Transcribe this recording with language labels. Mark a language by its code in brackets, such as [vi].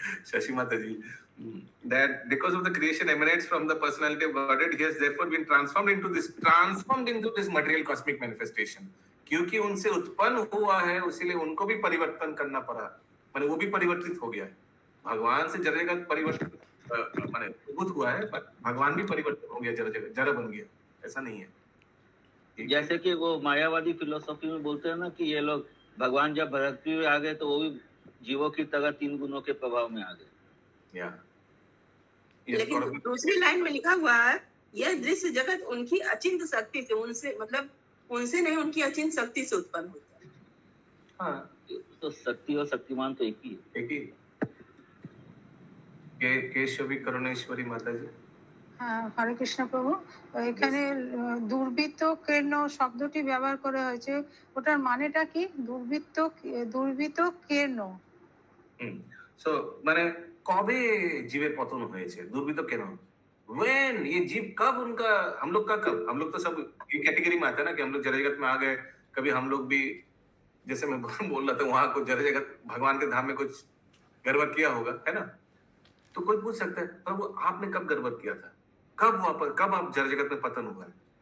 [en] Shashi Mataji, that because of the creation emanates from the personality of Godhead, he has therefore been transformed into this material cosmic manifestation. [hi] क्योंकि उनसे उत्पन्न हुआ है, उसीलिए उनको भी परिवर्तन करना पड़ा, माने वो भी परिवर्तित हो गया है। भगवान से जड़ जगत परिवर्तित माने उद्भूत हुआ है, पर भगवान भी परिवर्तन हो गया, जड़ बन गया, ऐसा नहीं है। जैसे कि वो मायावादी फिलोसॉफी में बोलते हैं ना कि ये लोग भगवान जब भक्ति में आ गए तो वो भी जीवों की तरह 3 गुणों के प्रभाव में आ गए। या लेकिन दूसरी लाइन में लिखा हुआ है यह दृश्य जगत उनकी अचिंत शक्ति से, उनसे मतलब उनसे नहीं, उनकी अचिंत शक्ति से उत्पन्न होता है। हाँ, तो शक्ति और शक्तिमान तो एक ही है। एक ही केशवी करुणेश्वरी माताजी। [bn] হ্যাঁ, হরে কৃষ্ণ প্রভু। এখানে দুর্বৃত্ত কেন শব্দটি ব্যবহার করা হয়েছে, ওটার মানেটা কি? দুর্বৃত্ত কেন? সো মানে কবে জীবের পতন হয়েছে, দুর্বৃত্ত কেন? [en] When [hi] ये जीव कब उनका, हम लोग का कब, हम लोग तो सब ये कैटेगरी में आता है ना कि हम लोग जड़ जगत में आ गए, कभी हम लोग भी जैसे मैं बोल रहा था वहां कुछ जड़ जगत भगवान के धाम में कुछ गड़बड़ किया होगा, है ना? तो कोई पूछ सकता है प्रभु आपने कब गड़बड़ किया था, कब आप जड़ जगत में पतन हुआ है?